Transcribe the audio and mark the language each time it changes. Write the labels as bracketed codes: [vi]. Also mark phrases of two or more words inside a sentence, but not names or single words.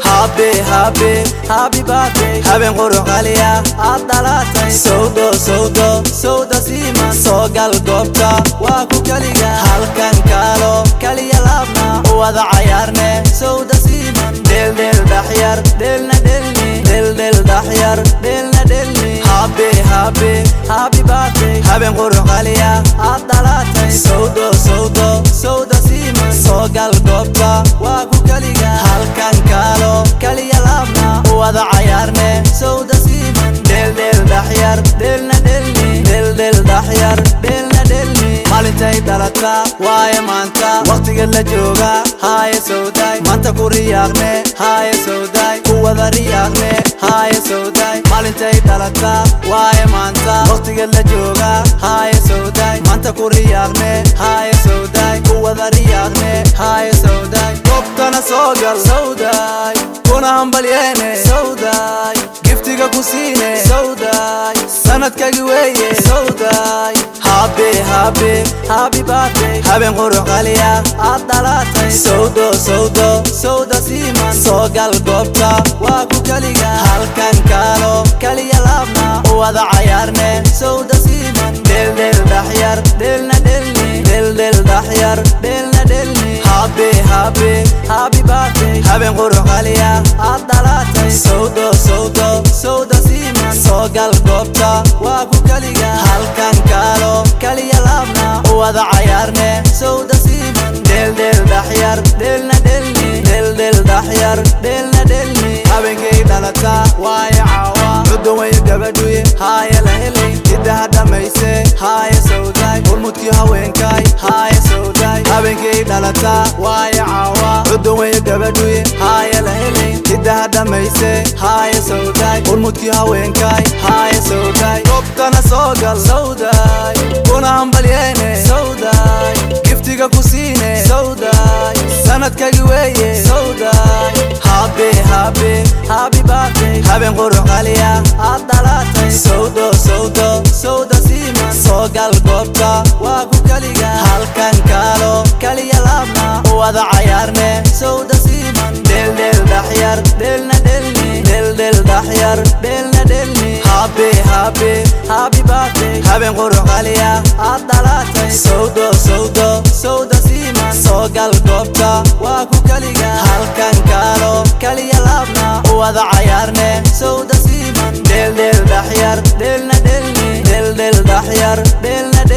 [en] happy birthday [so] haben qurux qaliya aad dhalatay sawda siiman soo gal goobta waa ku kaliga halkan kaalo kaliya laabna wada cayaarne sawda siiman del dhaxyar delna delni del dhaxyar delna delni [en] happy birthday [so] haben qurux qaliya aad dhalatay sawda siiman soo gal goobta waa ku kaliga halkan kaalo kaliya laabna wada cayaarne sawda siiman del dhaxyar delna delni del dhaxyar delna delni maalintay dhalata waaye maanta waqtiga la jooga haaye sawday maanta ku riyaaqne haaye sawday ku wada riyaaqne haaye sawday maalintay dhalata waaye maanta waqtiga la jooga haaye sawday maanta ku riyaaqne haaye sawday ku wada riyaaqne haaye sawday goobtana soo gal sawday kuna hambalyeene sawday giftiga ku siine sawday sanadkagi weeye sawday [en] happy birthday [so] haben qurux qaliya aad dhalatay sawda siiman soo gal goobta waa ku kaliga halkan kaalo kaliya laabna wada cayaarne sawda siiman del dhaxyar delna delni del dhaxyar delna delni [en] happy birthday [so] haben qurux qaliya aad dhalatay sawda siiman soo gal goobta waa ku kaliga halkan kaalo kaliya laabna wada cayaarne sawda siiman del dhaxyar delna delni del dhaxyar delna delni habeenkay dhalata waaye caawa cudun way gabadhuye haaye la helay hidaha dhamayse haaye sawday urmudkii haweenkay haaye sawday habeenkay dhalata waaye caawa cudun way gabadhuye haaye la helay hidaha dhamayse haaye sawday urmudkii haweenkay haaye sawday goobtana soo gal sawday kuna hambalyeene sawday giftiga ku siine sawday sanadkagi weeye sawday [en] happy birthday [so] haben qurux qaliya aad dhalatay sawda siiman soo gal goobta waa ku kaliga halkan kaalo kaliya laabna wada cayaarne sawda siiman del dhaxyar delna delni del dhaxyar delna delni [en] happy birthday [so] haben qurux qaliya aad dhalatay sawda siiman soo gal goobta waa ku kaliga halkan kaalo kaliya laabna wada cayaarne sawda siiman del dhaxyar delna delni del dhaxyar delna